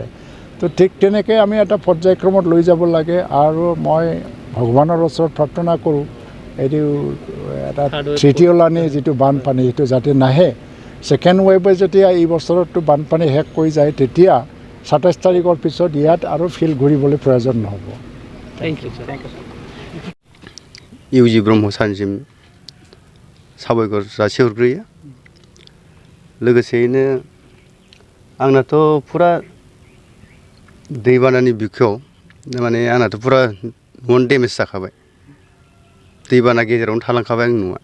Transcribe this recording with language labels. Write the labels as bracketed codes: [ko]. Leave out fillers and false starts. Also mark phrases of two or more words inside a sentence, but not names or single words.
[as] তো ঠিক তেনেকৈ আমি এটা পৰ্যায়ক্ৰমত লৈ যাব লাগে, আৰু মই ভগৱানৰ ওচৰত প্ৰাৰ্থনা কৰোঁ এইটো এটা তৃতীয়লানি যিটো বানপানী সেইটো যাতে নাহে। [en] second wave [as] যেতিয়া এই বছৰতো বানপানী শেষ হৈ যায়, তেতিয়া 27 তাৰিখৰ পিছত ইয়াত আৰু ফিল্ড ঘূৰিবলৈ প্ৰয়োজন নহ'ব। [en] thank you sir. [brx] UG ब्रह्म सानसिम साबायखर जासिहरग्रोयो। लोगोसेयैनो आंनाथ' फुरा दैबानानि बिखायाव माने आंनाथ' फुरा न'आनो डेमेज जाखाबाय, दैबाना गेजेरावनो थालांखाबाय आंनि न'आ।